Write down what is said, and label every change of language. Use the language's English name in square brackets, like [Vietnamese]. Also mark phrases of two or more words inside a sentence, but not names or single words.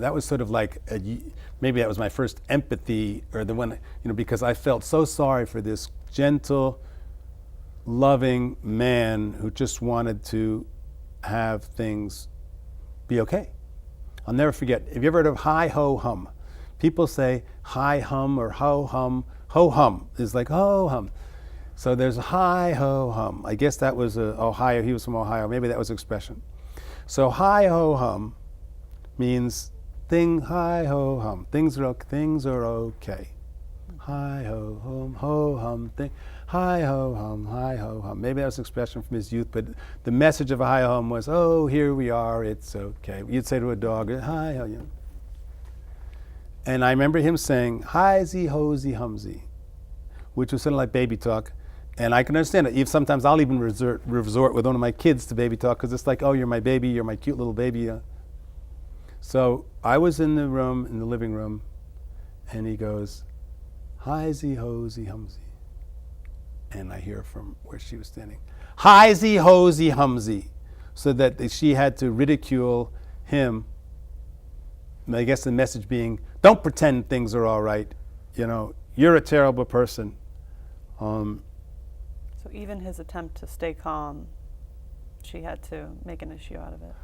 [English] That was sort of like, maybe that was my first empathy, or the one, you know, because I felt so sorry for this gentle, loving man who just wanted to have things be okay. I'll never forget. Have you ever heard of hi ho hum? People say hi hum or ho hum. Ho hum is like ho hum. So there's hi ho hum. I guess that was Ohio. He was from Ohio. Maybe that was expression. So hi ho hum means hi ho hum. Things are okay. Hi ho hum thing. Hi ho hum, hi ho hum. Maybe that was an expression from his youth, but the message of a hi ho hum was, oh, here we are, it's okay. You'd say to a dog, hi ho, you know. And I remember him saying, hi-zy, ho-zy, humzy, which was sort of like baby talk. And I can understand it. Even sometimes I'll even resort with one of my kids to baby talk, because it's like, oh, you're my baby, you're my cute little baby. So I was in the living room, and he goes, hi-zy, ho-zy, humzy. And I hear from where she was standing, hi-zy, ho-zy, humzy, so that she had to ridicule him. And I guess the message being, don't pretend things are all right. You know, you're a terrible person. So even his attempt to stay calm, she had to make an issue out of it.